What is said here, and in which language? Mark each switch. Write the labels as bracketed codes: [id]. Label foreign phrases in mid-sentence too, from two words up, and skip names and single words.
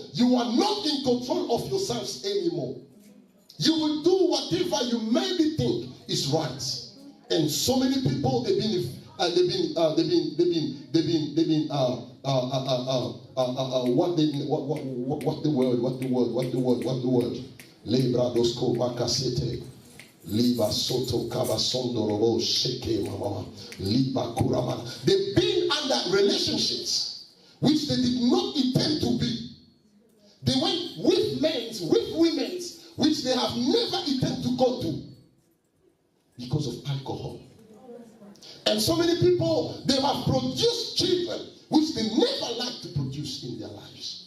[en] You are not in control of yourselves anymore. You will do whatever you maybe think is right. And so many people, what the word? Lebra dosko makasete. Liba soto kabasondo robo sheke mama. Liba kurama. They've been under relationships which they did not intend to be. They went with men, with women, which they have never intended to go to because of alcohol. And so many people, they have produced children which they never like to produce in their lives.